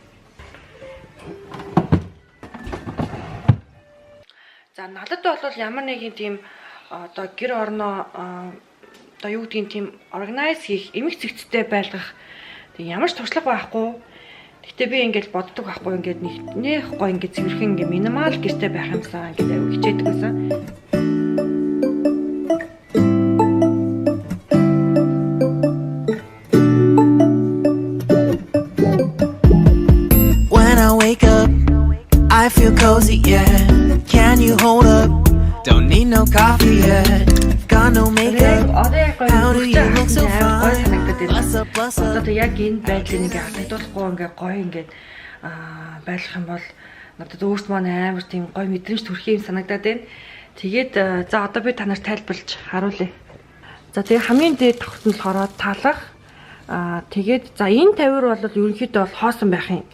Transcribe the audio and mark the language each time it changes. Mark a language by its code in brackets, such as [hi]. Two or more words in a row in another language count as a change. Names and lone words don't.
[mn] За надад бол ямар нэгэн тийм одоо гэр орноо одоо юу гэдгийг тийм органайз хийх, эмх зэгцтэй байлгах тийм ямар ч туршлага байхгүй. Гэхдээ би ингээд боддог байхгүй ингээд нэх гоё ингээд цэвэрхэн ингээд минимал гэртэй байх юмсан ингээд аяг хичээдэг байсан. [en] I feel cozy, yeah. Can you hold up? Don't need no coffee yet. Got no makeup. How do you look so fine? Bless up, bless up. [mn] Одоо яг энэ байдлыг ингээ алдуулахгүй ингээ гоё ингээ байлгах юм бол надад өөрт маань амар тийм гоё мэдрэмж төрөх юм санагдаад байна. Тэгээд за одоо би та нарт тайлбарлаж харуулъя. За тэгээ хамгийн дээд давхрт нь болохоор талах. Тэгээд за энэ тавир бол ерөнхийдөө бол хоосон байх юм.